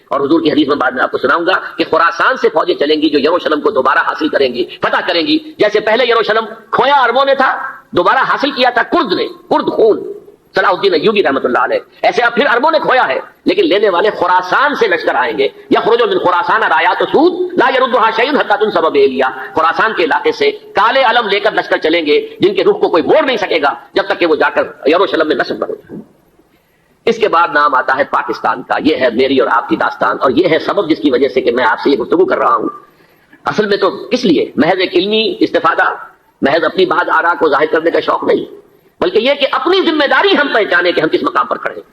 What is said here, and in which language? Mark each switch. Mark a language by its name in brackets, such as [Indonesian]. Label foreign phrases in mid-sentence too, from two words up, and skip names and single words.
[Urdu] اور حضور کی حدیث میں بعد میں آپ کو سناؤں گا کہ خراسان سے فوجیں چلیں گی جو یروشلم کو دوبارہ حاصل کریں گی, فتح کریں گی. جیسے پہلے یروشلم کھویا عربوں نے تھا, دوبارہ حاصل کیا تھا کرد نے, کرد خون صلاح الدین ایوبی [Arabic] رحمۃ اللہ علیہ. [Urdu] ایسے اب پھر عربوں نے کھویا ہے, لیکن لینے والے خراسان سے لشکر آئیں گے. [Arabic] یخرج من خراسان رایات سود لا یردها شیء حتی تنصب بإیلیا. [Urdu] خراسان کے علاقے سے کالے علم لے کر لشکر چلیں گے جن کے رخ کو کوئی موڑ نہیں سکے گا جب تک کہ وہ جا کر یروشلم میں نصب نہ ہو جائے. اس کے بعد نام آتا ہے پاکستان کا. یہ ہے میری اور آپ کی داستان, اور یہ ہے سبب جس کی وجہ سے کہ میں آپ سے یہ گفتگو کر رہا ہوں. اصل میں تو کس لیے, محض ایک علمی استفادہ, محض اپنی بعض آراء کو ظاہر کرنے کا شوق نہیں, بلکہ یہ کہ اپنی ذمہ داری ہم پہچانے کہ ہم کس مقام پر کھڑے ہیں.